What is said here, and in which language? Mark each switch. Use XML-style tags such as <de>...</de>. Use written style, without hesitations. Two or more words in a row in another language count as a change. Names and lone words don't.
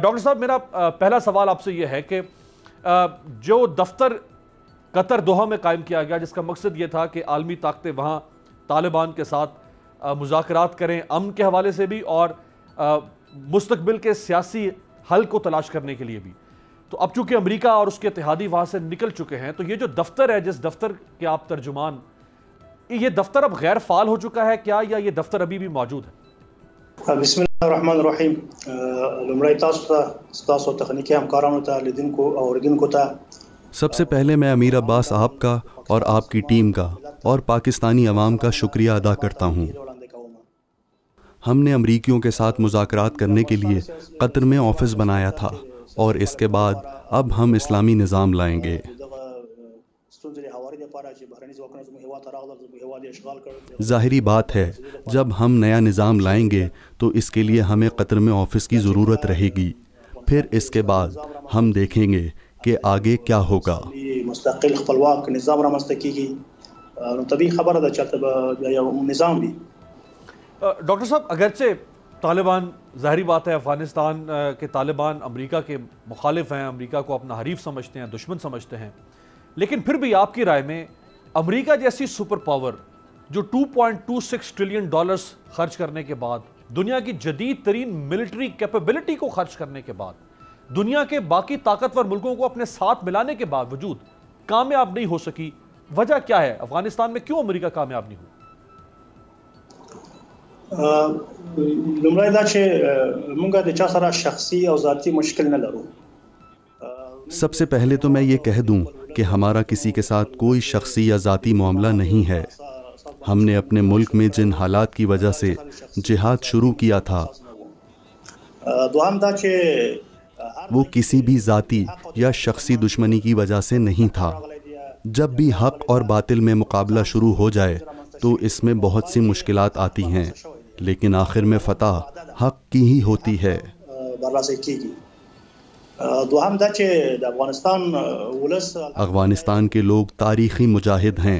<ur>ڈاکٹر صاحب، میرا پہلا سوال آپ سے یہ ہے کہ جو دفتر قطر دوحہ میں قائم کیا گیا، جس کا مقصد یہ تھا کہ عالمی طاقتیں وہاں طالبان کے ساتھ مذاکرات کریں امن کے حوالے سے بھی اور مستقبل کے سیاسی حل کو تلاش کرنے کے لیے بھی، تو اب چونکہ امریکہ اور اس کے اتحادی وہاں سے نکل چکے ہیں، تو یہ جو دفتر ہے، جس دفتر کے آپ ترجمان، یہ دفتر اب غیر فعال ہو چکا ہے کیا، یا یہ دفتر ابھی بھی موجود ہے؟</ur> <ar>بسم اللہ الرحمن الرحیم۔</ar> <ps>لمړی تاسو تخنیکی همکارانو ته لیدونکو او اوریدونکو ته</ps> <ur>سب سے پہلے میں امیر عباس آپ کا اور آپ کی ٹیم کا اور پاکستانی عوام کا شکریہ ادا کرتا ہوں۔ ہم نے امریکیوں کے ساتھ مذاکرات کرنے کے لیے قطر میں آفس بنایا تھا، اور اس کے بعد اب ہم اسلامی نظام لائیں گے۔ ظاہری بات ہے، جب ہم نیا نظام لائیں گے تو اس کے لیے ہمیں قطر میں آفس کی ضرورت رہے گی، پھر اس کے بعد ہم دیکھیں گے کہ آگے کیا ہوگا۔</ur> <ps>مستقل خپلواک نظام رامنځته کیږي، نو طبیعي خبره ده چې یو نظام وي۔</ps> <ur>ڈاکٹر صاحب، اگرچہ طالبان، ظاہری بات ہے افغانستان کے طالبان امریکہ کے مخالف ہیں، امریکہ کو اپنا حریف سمجھتے ہیں، دشمن سمجھتے ہیں، لیکن پھر بھی آپ کی رائے میں امریکہ جیسی</ur> <en>super power</en> <ur>جو $2.26 ٹریلین خرچ کرنے کے بعد، دنیا کی جدید ترین</ur> <en>military capability</en> <ur>کو خرچ کرنے کے بعد، دنیا کے باقی طاقتور ملکوں کو اپنے ساتھ ملانے کے باوجود کامیاب نہیں ہو سکی، وجہ کیا ہے؟ افغانستان میں کیوں امریکہ کامیاب نہیں ہوا؟</ur> <ps>لومړی دا چې موږ د چا سره شخصي او ذاتی مشکل نه لرو۔</ps> <ur>سب سے پہلے تو میں یہ کہہ دوں کہ ہمارا کسی کے ساتھ کوئی شخصی یا ذاتی معاملہ نہیں ہے۔ ہم نے اپنے ملک میں جن حالات کی وجہ سے جہاد شروع کیا تھا،</ur> <ps>دوام دا چې</ps> <ur>وہ کسی بھی ذاتی یا شخصی دشمنی کی وجہ سے نہیں تھا۔ جب بھی حق اور باطل میں مقابلہ شروع ہو جائے تو اس میں بہت سی مشکلات آتی ہیں، لیکن آخر میں فتح حق کی ہی ہوتی ہے۔ افغانستان کے لوگ تاریخی مجاہد ہیں۔</ur>